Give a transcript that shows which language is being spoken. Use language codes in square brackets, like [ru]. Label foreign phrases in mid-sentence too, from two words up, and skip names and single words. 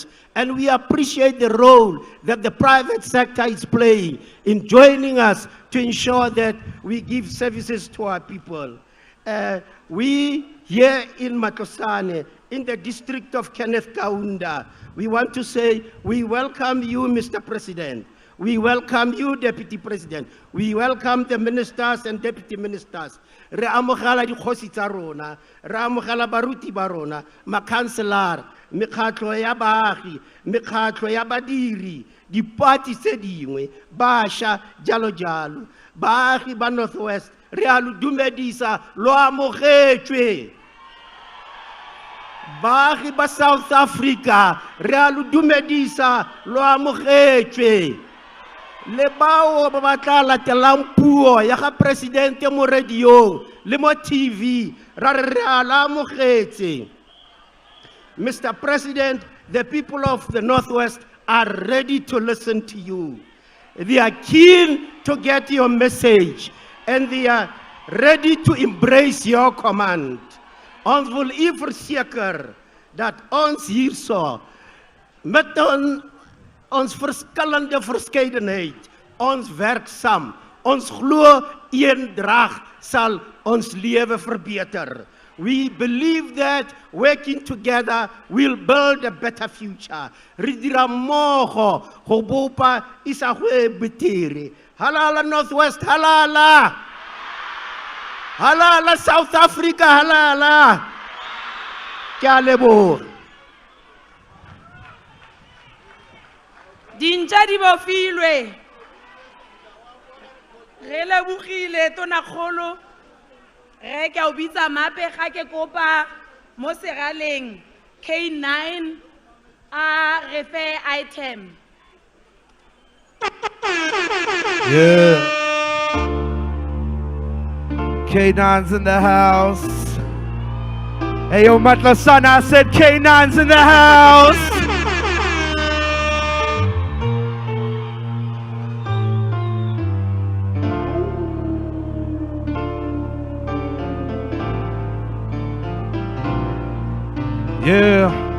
[en] And we appreciate the role that the private sector is playing in joining us to ensure that we give services to our people. We here in Matlosane, in the district of Kenneth Kaunda, we want to say we welcome you, Mr. President. We welcome you, Deputy President. We welcome the ministers and deputy ministers. [tn] Re amogela dikgosi tsa rona, re amogela baruti ba rona, makhanselara, mekgatlo ya baagi, mekgatlo ya badiri, dipati tse dingwe, bašwa, jalo jalo. Baagi ba Northwest, re a lo dumedisa, lo amogetswe. Baagi ba South Africa, re a lo dumedisa, lo amogetswe. Le bao ba batla latelang puo ya ga presidente mo radio le mo TV ra re ala amogetse. [en] Mr. President, the people of the Northwest are ready to listen to you. They are keen to get your message and they are ready to embrace your command. [af] Ons wil u verseker dat ons hierso met ons verskillende verskeidenheid, ons werksaam, ons glo eendrag sal ons lewe verbeter. [en] We believe that working together will build a better future. [tn] Re dira mmogo go bopa isagwe betere. Halala Northwest, halala. Halala South Africa, halala. Ke a leboga. Dintja di bofilwe. Re lebogile tonakgolo. Re ke o bitsa mape ga ke kopa mo seraleng K9 a refer item. [en] Yeah. K9's in the house. Hey yo, Matlosane, I said K9's in the house. Yeah.